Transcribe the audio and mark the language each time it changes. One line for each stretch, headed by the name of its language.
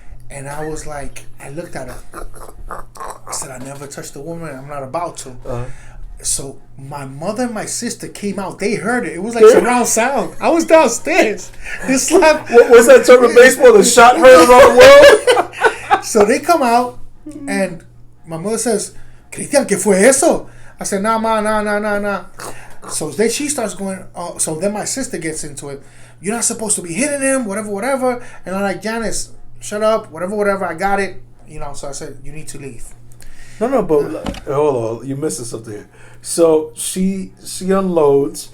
English: And I was like, I looked at her. I said, I never touched a woman. I'm not about to. So my mother and my sister came out. They heard it. It was like surround sound. I was downstairs. This slap. What was that term in baseball? The shot heard around the world. So they come out, and my mother says, Cristian,
Spanish: ¿qué fue eso?
English: I said, nah, ma, nah. So then she starts going, so then my sister gets into it. You're not supposed to be hitting him, whatever. And I'm like, Janice, shut up, whatever, I got it. You know, so I said, you need to leave. No, but hold on, you're missing something here. So she unloads.